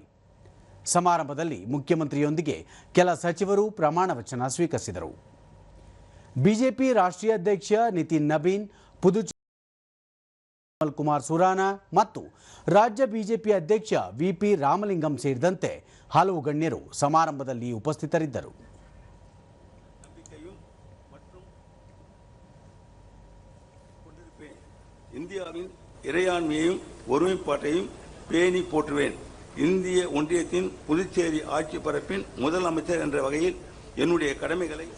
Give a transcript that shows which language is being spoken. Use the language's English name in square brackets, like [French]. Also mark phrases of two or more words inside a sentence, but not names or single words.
[Kannada] ಸಮಾರಂಭದಲ್ಲಿ ಮುಖ್ಯಮಂತ್ರಿಯೊಂದಿಗೆ ಕೆಲ ಸಚಿವರು ಪ್ರಮಾಣ ವಚನ ಸ್ವೀಕರಿಸಿದರು. ಬಿಜೆಪಿ ರಾಷ್ಟ್ರೀಯ ಅಧ್ಯಕ್ಷ ನಿತಿನ್ ನಬೀನ್, ಪುದುಚೇರಿ ಕಮಲ್ ಕುಮಾರ್ ಸುರಾನಾ ಮತ್ತು ರಾಜ್ಯ ಬಿಜೆಪಿ ಅಧ್ಯಕ್ಷ ವಿಪಿ ರಾಮಲಿಂಗಂ ಸೇರಿದಂತೆ ಹಲವು ಗಣ್ಯರು ಸಮಾರಂಭದಲ್ಲಿ ಉಪಸ್ಥಿತರಿದ್ದರು. [Tamil] இந்தியாவின் இறையாண்மையையும் ஒருமைப்பாட்டையும் பேணி போற்றுவேன். இந்திய ஒன்றியத்தின் புதுச்சேரி ஆட்சி பரப்பின் முதலமைச்சர் என்ற வகையில் என்னுடைய கடமைகளை